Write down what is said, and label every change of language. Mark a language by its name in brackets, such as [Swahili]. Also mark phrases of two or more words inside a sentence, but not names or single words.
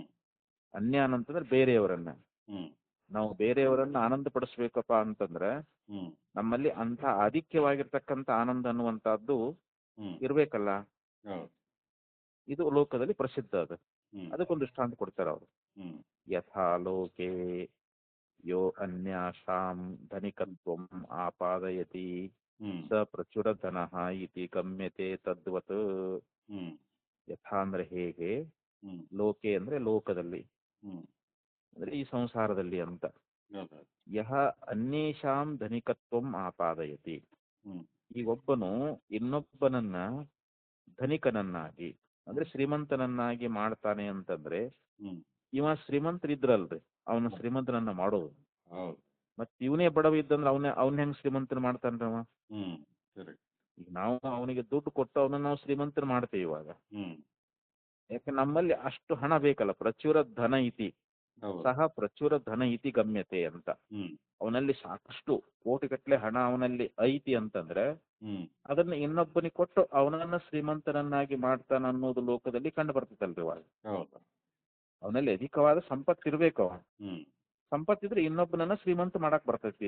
[Kannada] ಅನ್ಯಾನ್ ಅಂತಂದ್ರೆ ಬೇರೆಯವರನ್ನ. ಹ್ಮ್ ನಾವು ಬೇರೆಯವರನ್ನ ಆನಂದ ಪಡಿಸ್ಬೇಕಪ್ಪ ಅಂತಂದ್ರೆ ಹ್ಮ್ ನಮ್ಮಲ್ಲಿ ಅಂಥ ಆಧಿಕ್ಯವಾಗಿರ್ತಕ್ಕಂಥ ಆನಂದ ಅನ್ನುವಂಥದ್ದು ಹ್ಮ್ ಇರ್ಬೇಕಲ್ಲ. ಹೌದು. ಇದು ಲೋಕದಲ್ಲಿ ಪ್ರಸಿದ್ಧ ಅದು. ಹ್ಮ್ ಅದಕ್ಕೊಂದು ದೃಷ್ಟಾಂತ ಕೊಡ್ತಾರೆ ಅವರು. ಹ್ಮ್ [Sanskrit] ಯಥಾ ಲೋಕೆ ಯೋ ಅನ್ಯಾಸಾಂ ಧನಿಕತ್ವಂ ಆಪಾದಯತಿ ಹ್ಮ್ ಸ ಪ್ರಚುರಧನಃ ಇತಿ ಗಮ್ಯತೆ ತದ್ವತ್. ಹ್ಮ್ [Kannada] ಯಥಾ ಅಂದ್ರೆ ಹೇಗೆ, ಹ್ಮ್ ಲೋಕೆ ಅಂದ್ರೆ ಲೋಕದಲ್ಲಿ, ಹ್ಮ್ ಅಂದ್ರೆ ಈ ಸಂಸಾರದಲ್ಲಿ ಅಂತ. ಹೌದು. [Sanskrit] ಯಹ ಅನ್ಯೇಷಾಂ ಧನಿಕತ್ವಂ ಆಪಾದಯತಿ, ಹ್ಮ್ [Kannada] ಈ ಒಬ್ಬನು ಇನ್ನೊಬ್ಬನನ್ನ ಧನಿಕನನ್ನಾಗಿ ಅಂದ್ರೆ ಶ್ರೀಮಂತನನ್ನಾಗಿ ಮಾಡ್ತಾನೆ ಅಂತಂದ್ರೆ ಹ್ಮ್ ಇವ ಶ್ರೀಮಂತರಿದ್ರಲ್ರಿ ಅವನ ಶ್ರೀಮಂತನನ್ನ ಮಾಡೋದು. ಹೌದು. ಮತ್ ಇವನೇ ಬಡವ ಇದ್ದಂದ್ರೆ ಅವನ ಹೆಂಗ್ ಶ್ರೀಮಂತನ ಮಾಡ್ತಾನ್ರವ. ಹ್ಮ್ ಕರೆಕ್ಟ್. ಈಗ ನಾವು ಅವನಿಗೆ ದುಡ್ಡು ಕೊಟ್ಟು ಅವನನ್ನ ನಾವು ಶ್ರೀಮಂತನ ಮಾಡ್ತೇವೆ ಇವಾಗ. ಹ್ಮ್ ಯಾಕೆ ನಮ್ಮಲ್ಲಿ ಅಷ್ಟು ಹಣ ಬೇಕಲ್ಲ. [Sanskrit] ಪ್ರಚುರ ಧನ ಇತಿ [Kannada] ಹೌದು. [Sanskrit] ಸಹ ಪ್ರಚುರ ಧನ ಇತಿ ಗಮ್ಯತೆ ಅಂತ. ಹ್ಮ್ [Kannada] ಅವನಲ್ಲಿ ಸಾಕಷ್ಟು ಕೋಟಿಗಟ್ಟಲೆ ಹಣ ಅವನಲ್ಲಿ ಐತಿ ಅಂತಂದ್ರೆ ಹ್ಮ್ ಅದನ್ನ ಇನ್ನೊಬ್ಬನಿಗೆ ಕೊಟ್ಟು ಅವನನ್ನ ಶ್ರೀಮಂತನನ್ನಾಗಿ ಮಾಡ್ತಾನ ಅನ್ನೋದು ಲೋಕದಲ್ಲಿ ಕಂಡು ಬರ್ತದಲ್ರಿ ಇವಾಗ. ಹೌದು. ಅವನಲ್ಲಿ ಅಧಿಕವಾದ ಸಂಪತ್ತು ಇರ್ಬೇಕು. ಅವ ಹ್ಮ್ ಸಂಪತ್ತಿದ್ರೆ ಇನ್ನೊಬ್ಬನನ್ನ ಶ್ರೀಮಂತ ಮಾಡಕ್ ಬರ್ತೈತಿ.